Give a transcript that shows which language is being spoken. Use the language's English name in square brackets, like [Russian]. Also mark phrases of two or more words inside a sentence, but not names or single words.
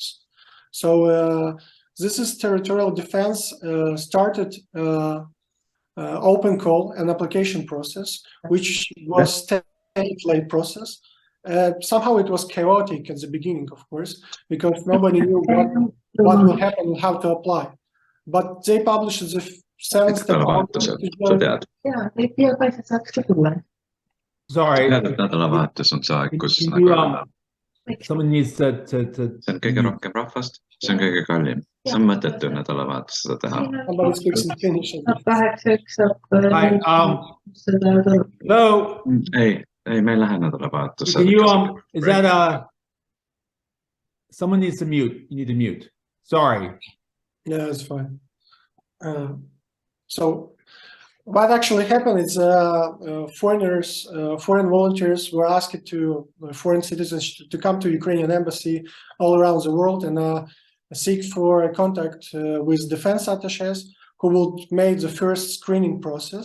[English] So this is territorial defense started open call and application process, which was state-led process. Somehow it was chaotic at the beginning, of course, because nobody knew what will happen and how to apply. But they published the 7-step Sorry. [Estonian] Nädalavahetus on see aeg, kus [English] Someone needs to [Estonian] see on kõige rohkem rahvast, see on kõige kallim. See on mõttetu nädalavahetus seda teha. [English] Hello? [Estonian] Ei, me ei lähe nädalavahetusse. [English] Is that someone needs to mute. You need to mute. Sorry. Yeah, it's fine. So what actually happened is foreign volunteers were asked to foreign citizens to come to Ukrainian embassy all around the world and seek for a contact with defense attachés who would make the first screening process.